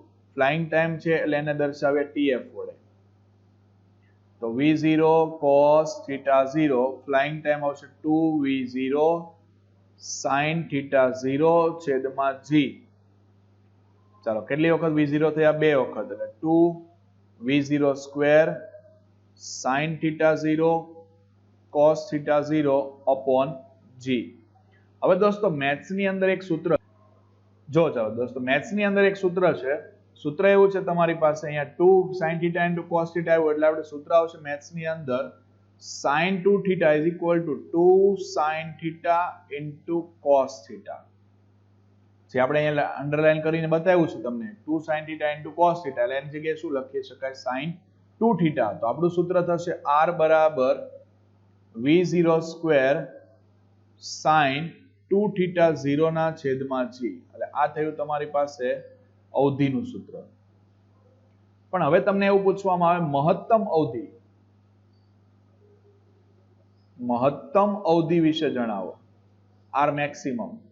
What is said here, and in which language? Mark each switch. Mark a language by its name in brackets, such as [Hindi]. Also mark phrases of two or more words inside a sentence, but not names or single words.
[English] flying time [Gujarati] છે એટલે એને દર્શાવે tf વડે. તો [English] v0 cos theta 0 flying time [Gujarati] આવશે [English] 2v0 sin theta 0 [Gujarati] છેદમાં g. ચાલો કેટલી વખત v0 થયા? બે વખત, એટલે [English] 2v0 square sin theta 0 cos theta 0 upon g. [Gujarati] હવે દોસ્તો મેથ્સ ની અંદર એક સૂત્ર જો, ચાલો દોસ્તો મેથ્સ ની અંદર એક સૂત્ર છે. સૂત્ર એવું છે તમારી પાસે અહીંયા [English] 2 sin theta into cos theta [Gujarati] આવ્યું એટલે આપણે સૂત્ર આવશે મેથ્સ ની અંદર [English] sin 2 theta is equal to 2 sin theta into cos theta. [Gujarati] જે આપણે અહીંયા અંડરલાઈન કરીને બતાવ્યું છે તમને [English] 2 sin theta into cos theta, [Gujarati] એટલે એની જગ્યાએ શું લખી શકાય? [English] sin 2 theta. [Gujarati] તો આપણું સૂત્ર થશે r બરાબર [English] v0 square sin 2 theta 0 [Gujarati] ના છેદમાં g. એટલે આ થયું તમારી પાસે અવધિનું સૂત્ર. પણ હવે તમને એવું પૂછવામાં આવે મહત્તમ અવધિ, મહત્તમ અવધિ વિશે જણાવો, [English] R maximum.